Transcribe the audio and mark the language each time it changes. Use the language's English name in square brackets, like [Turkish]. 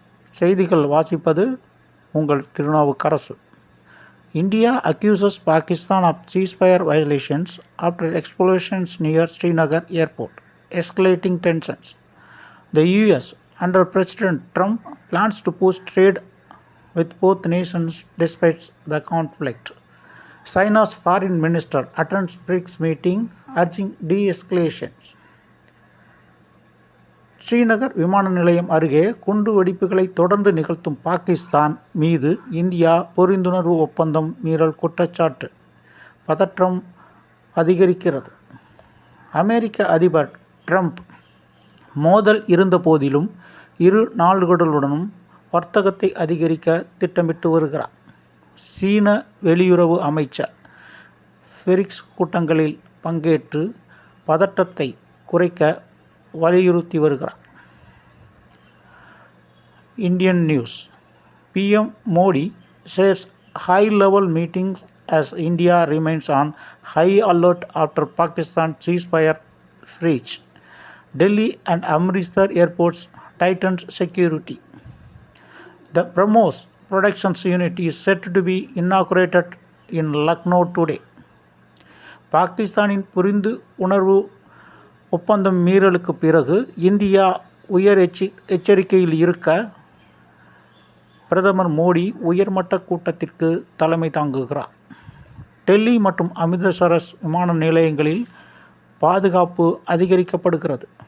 [Tamil] செய்திகள் வாசிப்பது உங்கள் Thirunavukkarasu. [English] India accuses Pakistan of ceasefire violations after explosions near Srinagar airport, escalating tensions. The US, under President Trump, plans to push trade with both nations despite the conflict. China's foreign minister attends BRICS meeting urging de-escalation. [Tamil] Srinagar விமான நிலையம் அருகே குண்டு வெடிப்புகளை தொடர்ந்து நிகழ்த்தும் பாகிஸ்தான் மீது India புரிந்துணர்வு ஒப்பந்தம் மீறல் குற்றச்சாட்டு. பதற்றம் அதிகரிக்கிறது. அமெரிக்க அதிபர் ட்ரம்ப் மோதல் இருந்த போதிலும் இரு நாடுகளுடனும் வர்த்தகத்தை அதிகரிக்க திட்டமிட்டு வருகிறார். சீன வெளியுறவு அமைச்சர் பிரிக்ஸ் கூட்டங்களில் பங்கேற்று பதற்றத்தை குறைக்க வலியுறுத்தி வருகிறார். [English] Indian news. PM Modi says high-level meetings as India remains on high alert after Pakistan ceasefire breach. Delhi and Amritsar airports tightened security. The BrahMos Productions unit is set to be inaugurated in Lucknow today. [Tamil] பாகிஸ்தானின் புரிந்து உணர்வு ஒப்பந்தம் மீறலுக்கு பிறகு India உயர் எச்சரிக்கையில் இருக்க பிரதமர் மோடி உயர்மட்ட கூட்டத்திற்கு தலைமை தாங்குகிறார். டெல்லி மற்றும் அமிர்தசரஸ் விமான நிலையங்களில் பாதுகாப்பு அதிகரிக்கப்படுகிறது.